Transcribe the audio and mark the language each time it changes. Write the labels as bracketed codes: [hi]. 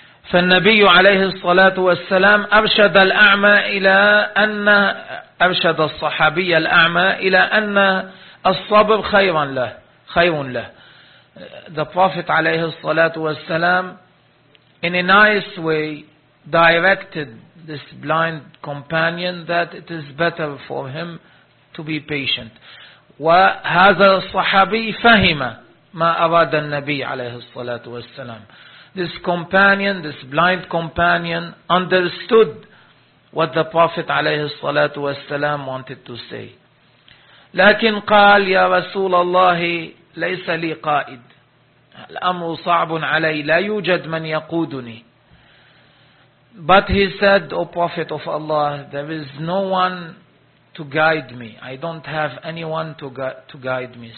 [ar] فالنبي عليه الصلاة والسلام أرشد الأعمى إلى أن أرشد الصحابي الأعمى إلى أن الصبر خيرا له خير له. [en] The Prophet [ar] عليه الصلاة والسلام [en] in a nice way directed this blind companion that it is better for him to be patient. [ar] وهذا الصحابي فهم ما أراد النبي عليه الصلاة والسلام. [en] This companion, this blind companion, understood what the Prophet [ar] عليه الصلاة والسلام [en] wanted to say. [ar] لكن قال يا رسول الله ليس لي قائد. الأمر صعب علي لا يوجد من يقودني. [en] But he said, O Prophet of Allah, there is no one to guide me. I don't have anyone to guide me.